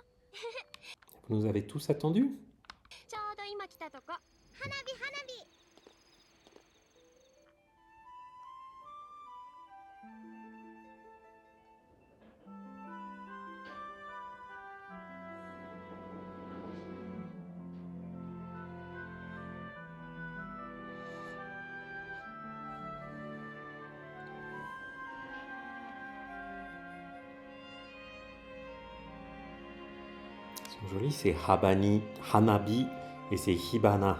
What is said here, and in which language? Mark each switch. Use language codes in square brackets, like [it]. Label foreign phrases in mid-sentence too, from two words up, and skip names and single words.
[fr] Vous nous avez tous attendus? [ja] ちょうど今来たとこ。花火花火。 [fr] Ils sont jolis, c'est Habani, Hanabi et c'est Hibana.